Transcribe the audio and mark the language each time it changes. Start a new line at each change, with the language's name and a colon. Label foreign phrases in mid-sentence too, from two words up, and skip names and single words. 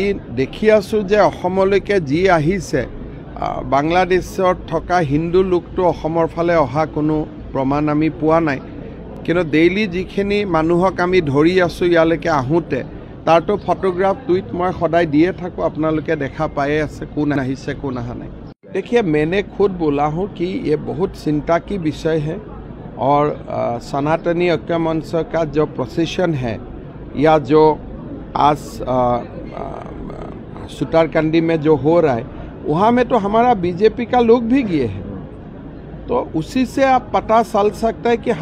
Assamese: দেখি আছোঁ যে অসমলৈকে যি আহিছে বাংলাদেশত থকা হিন্দু লোকটো অসমৰ ফালে অহা কোনো প্ৰমাণ আমি পোৱা নাই কিন্তু ডেইলি যিখিনি মানুহক আমি ধৰি আছোঁ ইয়ালৈকে আহোঁতে তাৰতো
English: photograph tweet
Assamese: মই সদায় দিয়ে থাকোঁ আপোনালোকে দেখা পায়ে আছে কোন আহিছে কোন অহা নাই
Hindi: देखिए मैंने खुद बोला हूँ कि ये बहुत चिंता की विषय है और सनातनी ऐक्य मंच का जो प्रोसेशन है या जो आज सुतारकंडी में जो हो रहा है वहाँ में तो हमारा बीजेपी का लोग भी गए हैं तो उसी से आप पता चल सकता है कि